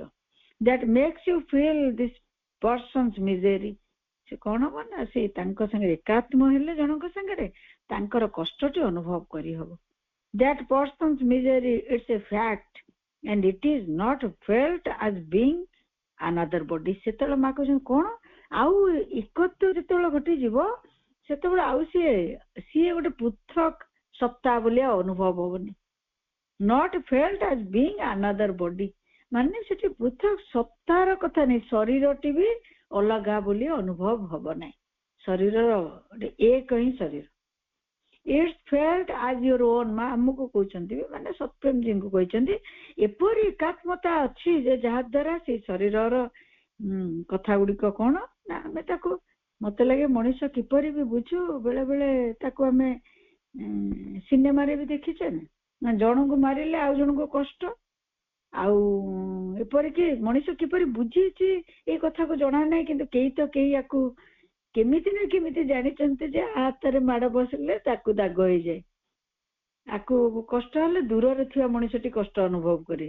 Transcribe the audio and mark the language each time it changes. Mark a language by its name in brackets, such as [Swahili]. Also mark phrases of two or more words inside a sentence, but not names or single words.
[English] That makes you feel this person's misery. [Odia] ସେ କଣ ହବ ନା, ସେ ତାଙ୍କ ସାଙ୍ଗରେ ଏକାତ୍ମ ହେଲେ ଜଣଙ୍କ ସାଙ୍ଗରେ ତାଙ୍କର କଷ୍ଟଟି ଅନୁଭବ କରିହବ। [English] That person's misery it's a fact and it is not felt as being another body। [Odia] ସେତେବେଳେ ମା କହୁଛନ୍ତି କଣ, ଆଉ ଏକତ୍ୱ ଯେତେବେଳେ ଘଟିଯିବ, ସେତେବେଳେ ଆଉ ସିଏ ଗୋଟେ ପୃଥକ ସତ୍ତା ବୋଲି ଅନୁଭବ ହବନି। [English] not felt as being another body [Odia] ମାନେ ସେଠି ପୃଥକ ସତ୍ତାର କଥା ନାହିଁ, ଶରୀରଟି ବି ଅଲଗା ବୋଲି ଅନୁଭବ ହବ ନାହିଁ। ଶରୀରର ଗୋଟେ ଏକ ହିଁ ଶରୀର। [English] It's felt as your own। [Odia] ମା ଆମକୁ କହୁଛନ୍ତି, ମାନେ ସତ୍ୟମ ଜୀଙ୍କୁ କହିଛନ୍ତି, ଏପରି ଏକାତ୍ମତା ଅଛି ଯେ ଯାହା ଦ୍ୱାରା ସେ ଶରୀରର କଥା ଗୁଡିକ କଣ ନା, ଆମେ ତାକୁ, ମତେ ଲାଗେ ମଣିଷ କିପରି ବି ବୁଝୁ, ବେଳେ ବେଳେ ତାକୁ ଆମେ ସିନେମାରେ ବି ଦେଖିଛେ ନା, ଜଣଙ୍କୁ ମାରିଲେ ଆଉ ଜଣଙ୍କୁ କଷ୍ଟ, ଆଉ ଏପରିକି ମଣିଷ କିପରି ବୁଝିଛି ଏଇ କଥାକୁ ଜଣା ନାହିଁ, କିନ୍ତୁ କେହି ୟାକୁ କେମିତି ନା କେମିତି ଜାଣିଛନ୍ତି ଯେ ହାତରେ ମାଡ଼ ବସିଲେ ତାକୁ ଦାଗ ହେଇଯାଏ, ଆକୁ କଷ୍ଟ ହେଲେ ଦୂରରେ ଥିବା ମଣିଷଟି କଷ୍ଟ ଅନୁଭବ କରେ।